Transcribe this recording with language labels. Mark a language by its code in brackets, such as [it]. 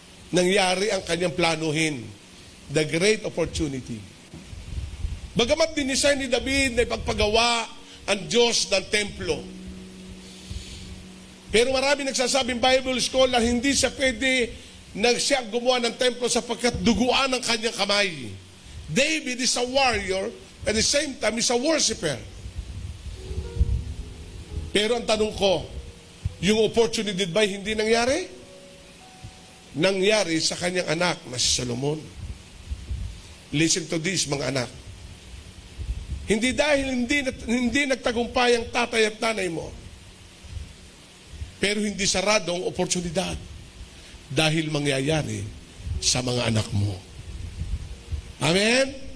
[tl] Nangyari ang kanyang planuhin. [en] The great opportunity. [tl] Bagamat dinisign ni David na ipagpagawa ang Diyos ng templo. Pero marami nagsasabing Bible scholar, hindi siya pwede siya gumawa ng templo sapagkat duguan ang kanyang kamay. [en] David is a warrior, at the same time, is a worshiper. [tl] Pero ang tanong ko, yung opportunity ba hindi nangyari? Nangyari sa kanyang anak na si Solomon. [en] Listen to this, [tl] mga anak. Hindi dahil hindi nagtagumpay ang tatay at nanay mo, pero hindi sarado ang oportunidad dahil mangyayari sa mga anak mo. Amen?